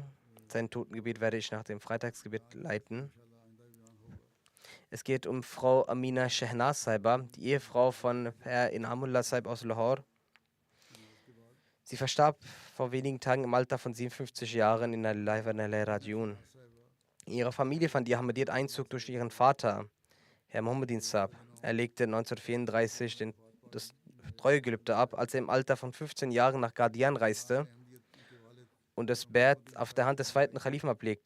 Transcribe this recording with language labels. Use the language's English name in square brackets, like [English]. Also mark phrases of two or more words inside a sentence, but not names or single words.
[German] Sein Totengebet werde ich nach dem Freitagsgebet leiten. Es geht um Frau Amina Shehnaz Saiba, die Ehefrau von Herr Inamullah Saib aus Lahore. Sie verstarb vor wenigen Tagen im Alter von 57 Jahren in [Arabic] لله وإنا إليه راجعون. [German] Ihre Familie fand ihr Ahmadiyyat Einzug durch ihren Vater, Herr Mohammedin Saab. Er legte 1934 das Treuegelübde ab, als er im Alter von 15 Jahren nach Qadian reiste und das Bert auf der Hand des zweiten Khalifen ablegte.